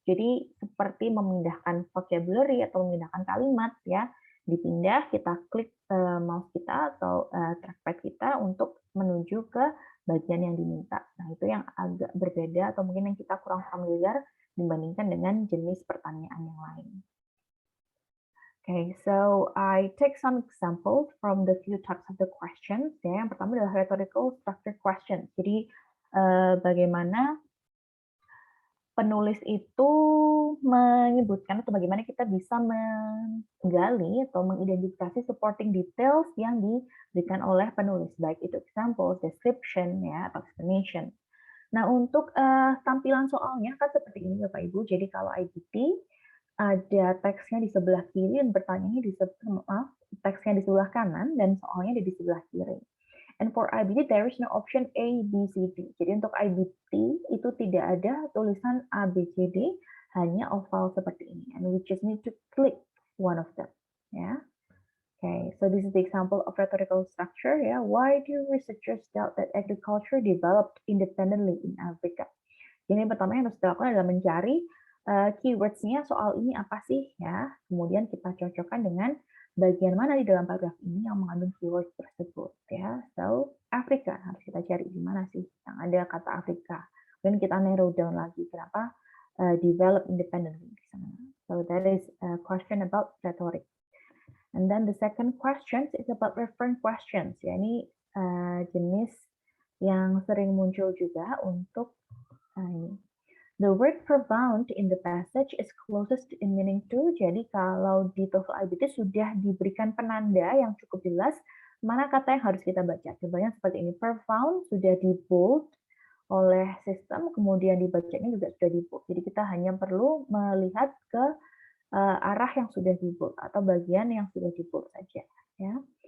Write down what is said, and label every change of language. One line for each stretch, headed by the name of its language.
Indonesian: Jadi seperti memindahkan vocabulary atau memindahkan kalimat ya. Dipindah, kita klik mouse kita atau trackpad kita untuk menuju ke bagian yang diminta. Nah, itu yang agak berbeda atau mungkin yang kita kurang familiar dibandingkan dengan jenis pertanyaan yang lain.
English: Okay, so I take some examples from the few types of the questions.
Indonesian: Ya, yang pertama adalah rhetorical structure questions. Jadi bagaimana penulis itu menyebutkan atau bagaimana kita bisa menggali atau mengidentifikasi supporting details yang diberikan oleh penulis, baik itu example, description, ya, atau explanation. Nah, untuk tampilan soalnya kan seperti ini Bapak Ibu. Jadi kalau IBT ada teksnya di sebelah kiri dan pertanyaannya teksnya di sebelah kanan dan soalnya ada di sebelah kiri.
English: And for IBT there is no option A, B, C, D.
Indonesian: Jadi untuk IBT itu tidak ada tulisan A, B, C, D, hanya oval seperti ini.
English: And we just need to click one of them. Ya. Okay, so this is the example of rhetorical structure. Yeah, why do researchers doubt that agriculture developed independently in Africa?
Indonesian: Jadi pertama yang harus dilakukan adalah mencari keywords-nya soal ini apa sih ya. Kemudian kita cocokkan dengan bagian mana di dalam paragraf ini yang mengandung keyword tersebut ya. So Afrika harus kita cari di mana sih yang ada kata Afrika. Kemudian kita narrow down lagi kenapa
English: develop independently
Indonesian: di sana.
English: So that is a question about rhetoric. And then the second question is about reference questions.
Indonesian: Ya, ini jenis yang sering muncul juga untuk ini.
English: The word profound in the passage is closest in meaning to.
Indonesian: Jadi kalau di TOEFL IBT sudah diberikan penanda yang cukup jelas mana kata yang harus kita baca. Contohnya seperti ini, profound sudah di bold oleh sistem, kemudian dibacanya juga sudah di bold. Jadi kita hanya perlu melihat ke arah yang sudah di bold atau bagian yang sudah di bold saja. Ya.